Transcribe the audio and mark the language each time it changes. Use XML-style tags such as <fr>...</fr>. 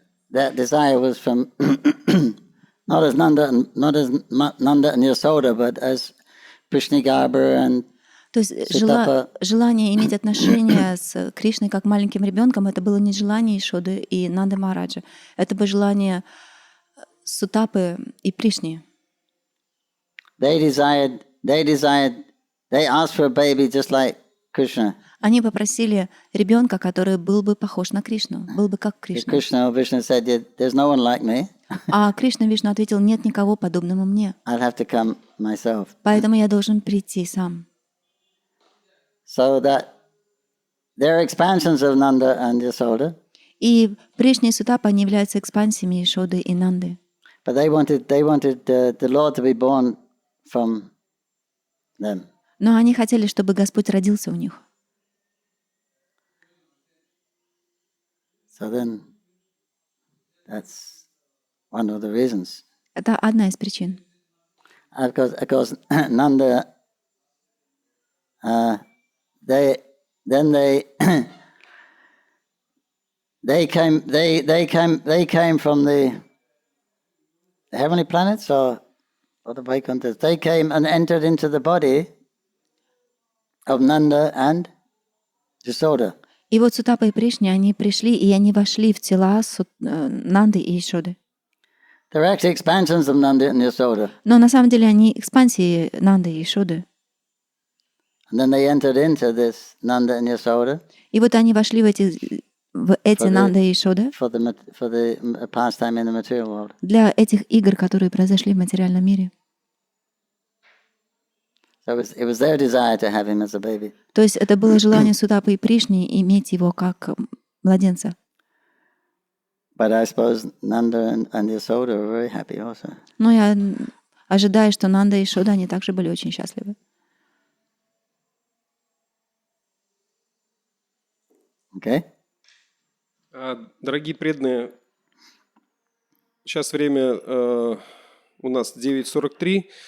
<en>That desire was from not as Nanda and Yasoda, but as Prishnigarba and</en> <ru>То есть желание иметь отношения с Кришной как маленьким ребенком, это было не желание Ишоды и Нанды Махараджа, это было желание Сутапы и Пришни.</ru> <en>They asked for a baby just like Krishna.</en> <ru>Они попросили ребенка, который был бы похож на Кришну, был бы как Кришна.</ru> <en>Vishnu said, "There's no one like me."</en> <ru>А Кришна Вишну ответил: нет никого подобного мне.</ru> <en>I'll have to come myself.</en> <ru>Поэтому я должен прийти сам.</ru> <en>So that there are expansions of Nanda and Yasoda.</en> <ru>И Пришни и Сутапа, они являются экспансиями Ишоды и Нанды.</ru> <en>But they wanted the Lord to be born from them.</en> <ru>Но они хотели, чтобы Господь родился у них.</ru> <en>So then, that's one of the reasons.</en> <ru>Это одна из причин.</ru> <en>Of course, Nanda. They came from the heavenly planets or the Vaikunthas. They came and entered into the body of Nanda and Yasoda.</en> <ru>И вот Сутапа и Пришни, они пришли, и они вошли в тела Нанды и Ишоды.</ru> <en>They're actually expansions of Nanda and Yasoda.</en> <ru>Но на самом деле они экспансии Нанды и Ишоды.</ru> <en>And then they entered into this Nanda and Yasoda.</en> <ru>И вот они вошли в эти Нанда и Ишода</ru> <en>for the pastime in the material world.</en> <ru>Для этих игр, которые произошли в материальном мире.</ru> <en>So it was their desire to have him as a baby.</en> <ru>То есть это было желание Судапы и Пришни иметь его как младенца.</ru> <en>But I suppose Nanda and Yasoda were very happy also.</en> <ru>Но я ожидаю, что Нанда и Шода, они также были очень счастливы.</ru> <en>Okay?</en> <ru>Дорогие преданные, сейчас время у нас 9:43.</ru>